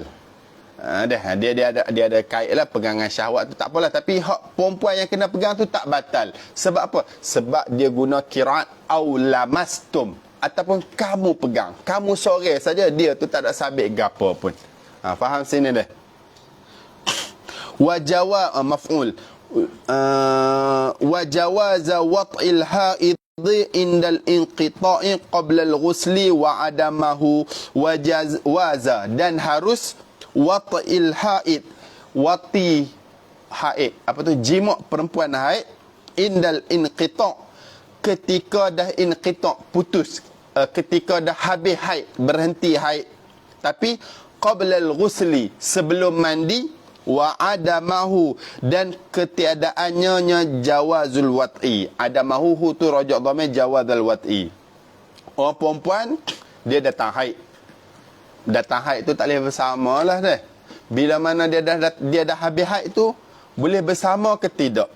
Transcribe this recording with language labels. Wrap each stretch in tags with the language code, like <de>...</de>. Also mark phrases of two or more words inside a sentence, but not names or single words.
<ms>Dia ada kait lah pegangan syahwat tu, tak apalah, tapi hak perempuan yang kena pegang tu tak batal. Sebab apa? Sebab dia guna qiraat</ms> <ar>أو لامستم,</ar> <ms>ataupun kamu pegang, kamu sore saja, dia tu tak ada sabit gapo pun. Faham sini dah?</ms> <ar>مفعول وجاز وطء الحائض عند الانقطاع قبل الغسل وعدمه waza,</ar> <ms>dan harus</ms> <ar>وطء الحائض,</ar> <ms>wati haid, apa tu, jima' perempuan haid,</ms> <ar>عند الانقطاع',</ar> <ms>ketika dah inqita', putus, ketika dah habis haid, berhenti haid, tapi</ms> <ar>قبل الغسل,</ar> <ms>sebelum mandi,</ms> <ar>وعدمه,</ar> <ms>dan ketiadaannya</ms> <ar>جواز الوطء.</ar> <ms>Adamahu tu rajak dhamir</ms> <ar>جواز الوطء.</ar> <ms>Orang perempuan dia datang haid tu tak boleh bersama lah dah. Bila mana dia dah habis haid tu, boleh bersama ke tidak.</ms>